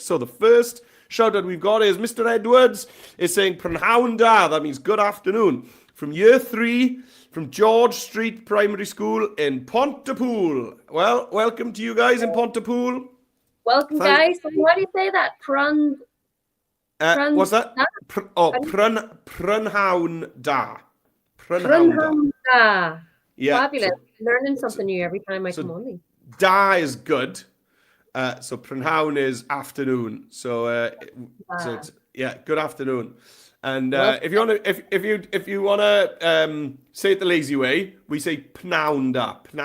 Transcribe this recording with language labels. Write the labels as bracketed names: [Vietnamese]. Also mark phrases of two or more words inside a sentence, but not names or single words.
[English] So the first shout out we've got is Mr. Edwards is saying [Welsh] Prynhawn da, [English] that means good afternoon, from year 3 from George Street Primary School in Pontypool. Well, welcome to you guys in Pontypool. Welcome, guys. Why do you say that? What's that? [Welsh] Prynhawn da. Prynhawn da. [English] Yeah. Fabulous. Learning something new every time I come on. Da is good. So Prynhawn is afternoon. So it's, good afternoon. And if you want to say it the lazy way, we say pnawnda.